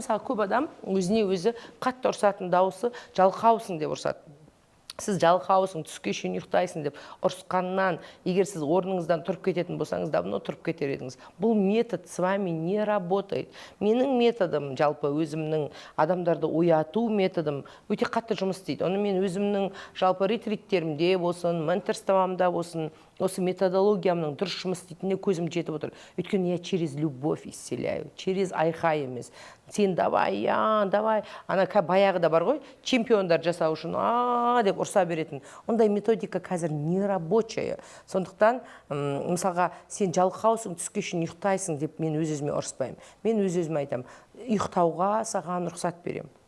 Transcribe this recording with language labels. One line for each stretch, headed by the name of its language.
Kazakh: Мысалы, көп адам өзіне өзі қатты ұрсатын дауысы жалқаусың деп ұрсады. Сіз жалқаусың, түске шейін ұйықтайсың деп ұрысқаннан, егер сіз орныңыздан тұрып кететін болсаңыз,
Russian: давно
Kazakh: тұрып кетер едіңіз.
Russian: Бұл метод с вами не работает.
Kazakh: Менің методым, жалпы өзімнің адамдарды ояту методым өте қатты жұмыс істейді. Оны мен өзімнің жалпы ретриттерімде болсын, менторствомда болсын, осы методологиямның дұрыс жұмыс істейтініне көзім жетіп отыр. Өйткені
Russian: я через любовь исцеляю, через
Kazakh: айқай емес.
Russian: Сен давай, давай.
Kazakh: Ана баяғыда бар ғой, чемпиондар жасау үшін деп ұрса беретін. Ондай методика қазір
Russian: не рабочая.
Kazakh: Сондықтан, мысалға, сен жалқаусың, түске шейін ұйықтайсың деп мен өз-өзіме ұрыспаймын. Мен өз-өзіме айтамын, ұйықтауға саған рұқсат беремін.